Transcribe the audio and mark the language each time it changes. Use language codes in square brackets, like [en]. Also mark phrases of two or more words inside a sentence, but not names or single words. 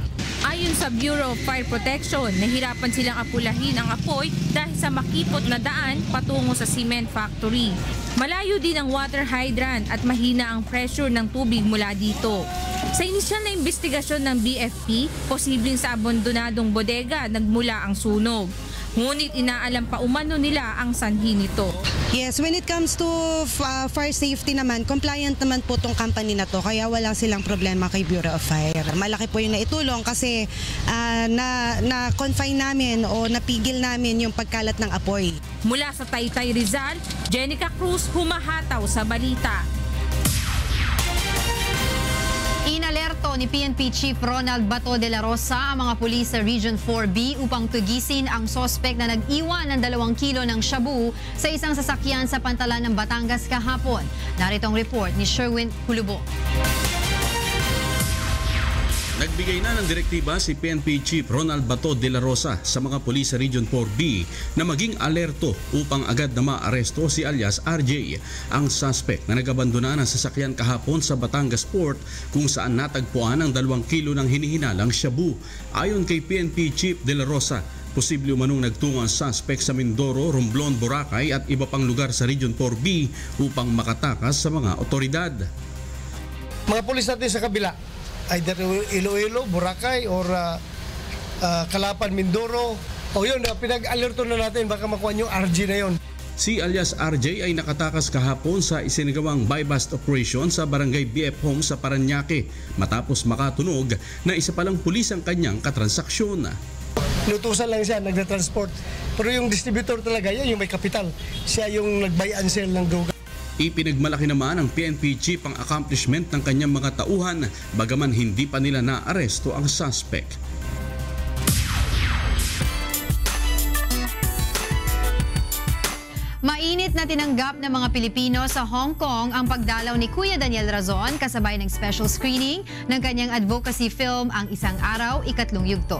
[tl] Ayon sa Bureau of Fire Protection, nahirapan silang apulahin ang apoy dahil sa makipot na daan patungo sa [en] cement factory. [tl] Malayo din ang [en] water hydrant [tl] at mahina ang pressure ng tubig mula dito. Sa inisyal na investigasyon ng BFP, posibleng sa abandonadong bodega nagmula ang sunog. Ngunit inaalam pa umano nila ang sanhi nito. [en] Yes, when it comes to fire safety [tl] naman, compliant naman po tong company na to, kaya wala silang problema kay Bureau of Fire. Malaki po yung naitulong kasi na-confine namin o napigil namin yung pagkalat ng apoy. Mula sa Taytay Rizal, Jenica Cruz, humahataw sa balita. Inalerto ni PNP Chief Ronald Bato de la Rosa ang mga pulis sa Region 4B upang tugisin ang sospek na nag-iwan ng 2 kilo ng shabu sa isang sasakyan sa pantalan ng Batangas kahapon. Narito ang report ni Sherwin Hulubo. Nagbigay na ng direktiba si PNP Chief Ronald Bato de la Rosa sa mga pulis sa Region 4B na maging alerto upang agad na maaresto si alias RJ, ang suspect na nag-abandona ng sasakyan kahapon sa Batangas Port kung saan natagpuan ang 2 kilo ng hinihinalang shabu. Ayon kay PNP Chief de la Rosa, posible umanong nagtungo ang suspect sa Mindoro, Romblon, Boracay at iba pang lugar sa Region 4B upang makatakas sa mga otoridad. Mga pulis natin sa kabila, either Iloilo, Boracay, or Calapan, Mindoro. O yun, pinag-alerto na natin, baka makuha yung RJ na yun. Si alias RJ ay nakatakas kahapon sa isinagawang [en] buy-bust operation [tl] sa Barangay BF Home sa Paranaque matapos makatunog na isa palang pulis ang kanyang katransaksyon. Inutusan lang siya, nagna-transport. Pero yung distributor talaga, yan yung may kapital. Siya yung nag- [en] buy and sell [tl] ng droga. Ipinagmalaki naman ng PNP Chief ang accomplishment ng kanyang mga tauhan bagaman hindi pa nila naaresto ang suspect. Mainit na tinanggap ng mga Pilipino sa Hong Kong ang pagdalaw ni Kuya Daniel Razon kasabay ng [en] special screening [tl] ng kanyang [en] advocacy film [tl] Ang Isang Araw, Ikatlong Yugto.